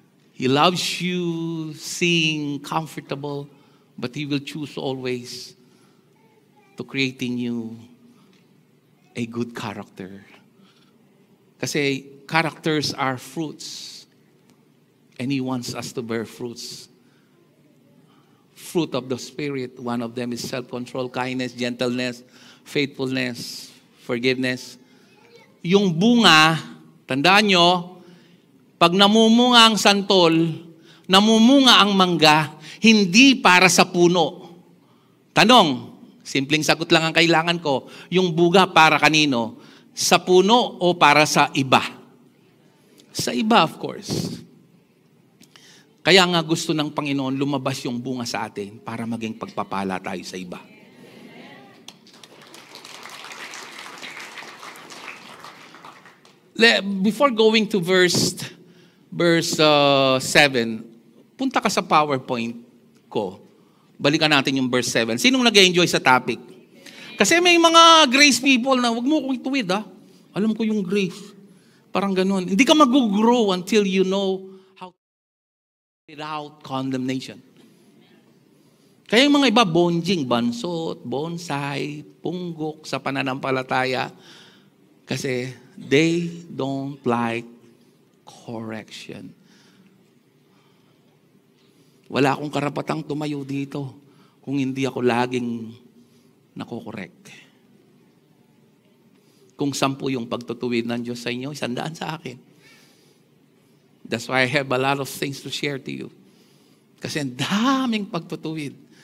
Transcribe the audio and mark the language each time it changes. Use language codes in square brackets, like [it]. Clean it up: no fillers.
[en] He loves you seeing comfortable, but He will choose always to create in you a good character. [tl] Kasi [en] characters are fruits, and He wants us to bear fruits. Fruit of the Spirit, one of them is self-control, kindness, gentleness, faithfulness, forgiveness. [tl] Yung bunga, tandaan nyo, pag namumunga ang santol, namumunga ang mangga, hindi para sa puno. Tanong, simpleng sagot lang ang kailangan ko, yung buga para kanino? Sa puno o para sa iba? Sa iba, [en] of course. [tl] Kaya nga gusto ng Panginoon lumabas yung bunga sa atin para maging pagpapala tayo sa iba. [en] Before going to verse 7, [tl] punta ka sa PowerPoint ko. Balikan natin yung verse 7. Sinong nag-enjoy sa topic? Kasi may mga [en] grace people [tl] na, wag mo akong ituwid ha. Alam ko yung grace. Parang ganun. Hindi ka mag-grow [en] until you know how to without condemnation. [tl] Kaya yung mga iba, bonjing, bansot, bonsai, punggok sa pananampalataya. Kasi [en] they don't like correction. [tl] Wala akong karapatang tumayo dito kung hindi ako laging nakokorek. Kung 10 yung pagtutuwid ng Diyos sa inyo, 100 sa akin. [en] That's why I have a lot of things to share to you. [tl] Kasi ang daming pagtutuwid.